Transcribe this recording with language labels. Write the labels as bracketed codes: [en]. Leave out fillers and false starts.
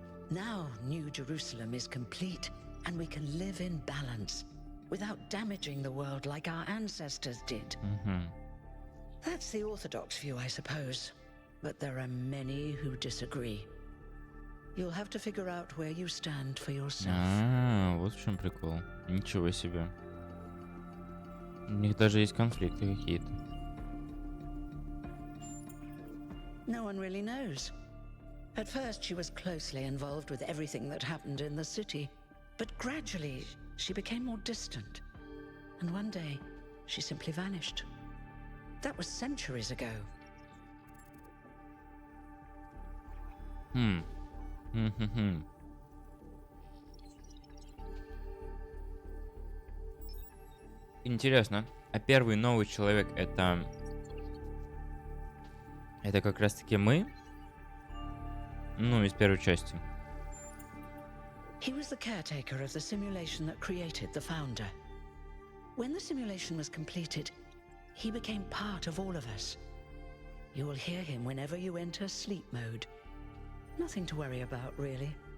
[en] Now, New Jerusalem is complete, and we can live in balance, without damaging the world like our ancestors did. Угу. That's the orthodox view, I suppose. But there are many who disagree. You'll have to figure out where you stand for yourself. [ru] Вот в чем прикол. Ничего себе. У них даже есть конфликты какие-то. [en] No one really knows. At first, she was closely involved with everything that happened in the city, but gradually, she became more distant. And one day, she simply vanished. That was centuries ago. Хм. [ru] Интересно. А первый новый человек это как раз таки мы? Ну, из первой части. [en] He was the caretaker of the simulation that created the founder. When the simulation was completed, he became part of all of us. You will hear him whenever you enter sleep mode. Nothing to worry about, really.